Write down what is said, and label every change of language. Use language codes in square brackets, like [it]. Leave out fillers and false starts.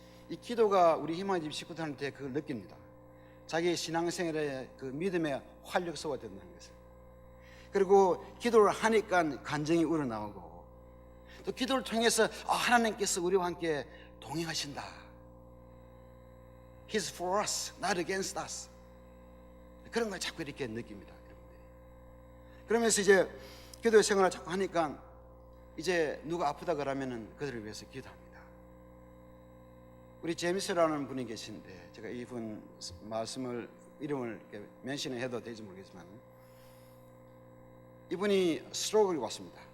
[ko] 이 기도가 우리 희망의 집 식구들한테 그걸 느낍니다. 자기의 신앙생활의 그 믿음의 활력소가 된다는 것을. 그리고 기도를 하니까 간증이 우러나오고, 또 기도를 통해서 하나님께서 우리와 함께 동행하신다. [en] He's for us, not against us. [ko] 그런 걸 자꾸 이렇게 느낍니다, 여러분들. 그러면서 이제 기도 생활을 자꾸 하니까 이제 누가 아프다 그러면은 그들을 위해서 기도합니다. 우리 제임스라는 분이 계신데, 제가 이분 말씀을 이름을 이렇게 멘션해도 될지 모르겠지만, 이분이 스트로크가 왔습니다.